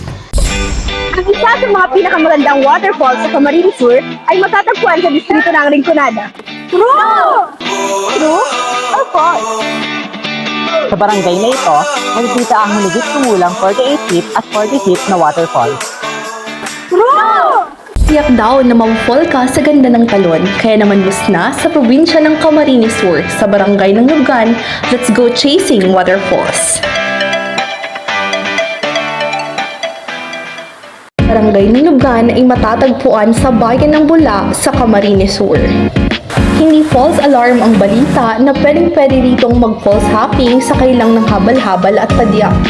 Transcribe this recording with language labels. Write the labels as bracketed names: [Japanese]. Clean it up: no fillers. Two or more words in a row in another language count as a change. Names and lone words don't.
[Filipino] Ang isa sa mga pinakamagandang waterfalls sa Camarines Sur ay matatagpuan sa distrito ng Rinconada. [English] True! True or false? Sa barangay na ito, makikita ang humigit kumulang 48 feet at 40 feet na waterfall. True! [Filipino] Tiyak daw na ma-fall ka sa ganda ng talon, kaya naman bus na sa probinsya ng Camarines Sur, sa barangay ng Lubgan, [English] let's go chasing waterfalls! [Filipino] Barangay ng Lubgan ay matatagpuan sa bayan ng Bula sa Camarines Sur. Hindi [English] false alarm [Filipino] ang balita na pwedeng-pwede ritong mag-false hopping sa kailang ng habal-habal at padyak.